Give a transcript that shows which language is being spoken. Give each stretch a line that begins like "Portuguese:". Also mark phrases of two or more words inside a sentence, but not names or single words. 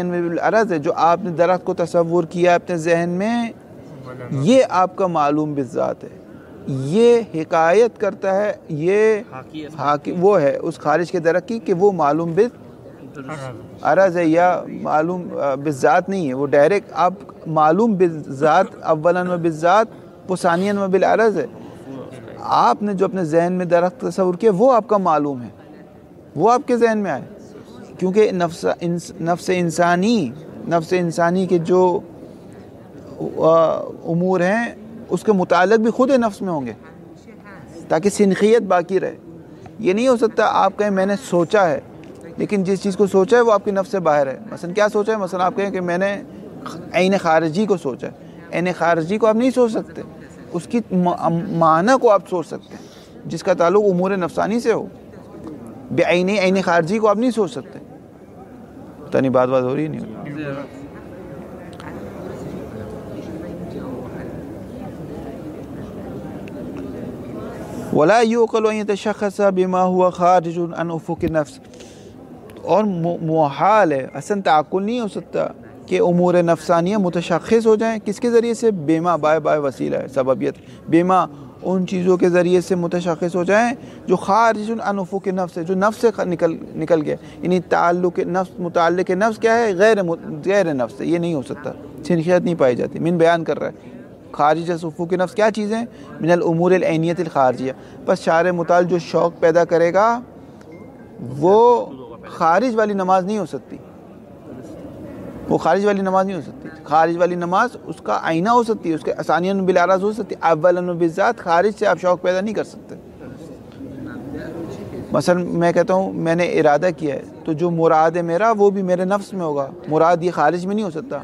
Urdu: میں بالعرض ہے، جو آپ نے درخت کو تصور کیا اپنے ذہن میں، یہ آپ کا معلوم بالذات ہے، یہ حکایت کرتا ہے، یہ وہ ہے اس خارج کے درخت کی کہ وہ معلوم بالعرض ہے یا معلوم بالذات نہیں ہے، وہ ڈائریکٹ آپ معلوم بالذات
Arabic: اولاً و بالذات،
Urdu: وہ
Arabic: ثانیاً و بالعرض
Urdu: ہے۔ آپ نے جو اپنے ذہن میں درخت تصور کیا وہ آپ کا معلوم ہے، وہ آپ کے ذہن میں آئے، کیونکہ نفس انسانی کے جو امور ہیں اس کے متعلق بھی خود نفس میں ہوں گے، تاکہ سنخیت باقی رہے۔ یہ نہیں ہو سکتا آپ کہیں میں نے سوچا ہے، لیکن جس چیز کو سوچا ہے وہ آپ کے نفس سے باہر ہے۔ مثلا کیا سوچا ہے؟ مثلا آپ کہیں کہ میں نے عین خارجی کو سوچا ہے، عین خارجی کو آپ نہیں سوچ سکتے، اس کی معنی کو آپ سوچ سکتے ہیں جس کا تعلق امور نفسانی سے ہو، عین خارجی کو آپ نہیں سوچ سکتے۔ پتہ نہیں بات ہو رہی ہے نہیں؟
Arabic: ولا يعقل ان يتشخص بما هو خارج عن افق النفس،
Urdu: اور محال ہے، اصلا تعقل نہیں ہو سکتا کہ امور نفسانیہ متشخص ہو جائیں، کس کے ذریعے سے؟ بیما، بائے وسیلہ ہے، سببیت، بیما ان چیزوں کے ذریعے سے متشخص ہو جائیں جو
Arabic: خارج عن افق النفس
Urdu: ہے، جو نفس سے نکل گیا، یعنی تعلق نفس، متعلق نفس کیا ہے؟ غیر نفس ہے، یہ نہیں ہو سکتا، سنخیت نہیں پائی جاتی۔ من بیان کر رہا ہے خارج از افق نفس کیا چیزیں؟
Arabic: من الامور العینیت الخارجیہ،
Urdu: بس شارع متعال جو شوق پیدا کرے گا وہ خارج والی نماز نہیں ہو سکتی، وہ خارج والی نماز نہیں ہو سکتی۔ خارج والی نماز اس کا آئینہ ہو سکتی ہے، اس کے
Arabic: ثانیاً بالعرض
Urdu: ہو سکتی،
Arabic: اولاً بالذات
Urdu: خارج سے آپ شوق پیدا نہیں کر سکتے۔ مثلا میں کہتا ہوں میں نے ارادہ کیا ہے، تو جو مراد ہے میرا وہ بھی میرے نفس میں ہوگا، مراد یہ خارج میں نہیں ہو سکتا۔